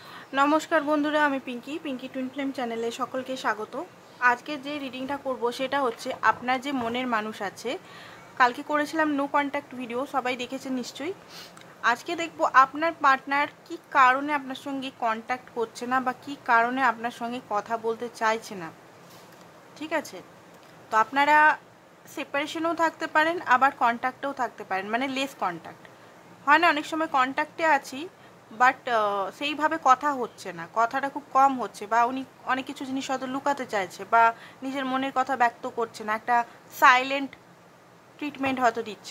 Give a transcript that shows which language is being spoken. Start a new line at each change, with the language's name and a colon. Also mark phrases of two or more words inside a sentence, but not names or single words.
Bangla: নমস্কার বন্ধুরা আমি পিংকি পিংকি
English: twin flame
Bangla: চ্যানেলে সকলকে স্বাগত। আজকে যে রিডিংটা করব সেটা হচ্ছে আপনার যে মনের মানুষ আছে। কালকে করেছিলাম
English: no contact video,
Bangla: সবাই দেখেছেন নিশ্চয়ই। আজকে দেখবো আপনার পার্টনার কী কারণে আপনার সঙ্গে কন্টাক্ট করছে না বা কী কারণে আপনার সঙ্গে কথা বলতে চাইছে না। ঠিক আছে, তো আপনারা সেপারেশনেও থাকতে পারেন আবার কন্ট্যাক্টেও থাকতে পারেন, মানে
English: less contact
Bangla: হয় না। অনেক সময় কন্ট্যাক্টে আছি বাট সেইভাবে কথা হচ্ছে না, কথাটা খুব কম হচ্ছে, বা উনি অনেক কিছু জিনিস হয়তো লুকাতে চাইছে বা নিজের মনের কথা ব্যক্ত করছে না, একটা
English: silent treatment
Bangla: হয়তো দিচ্ছে।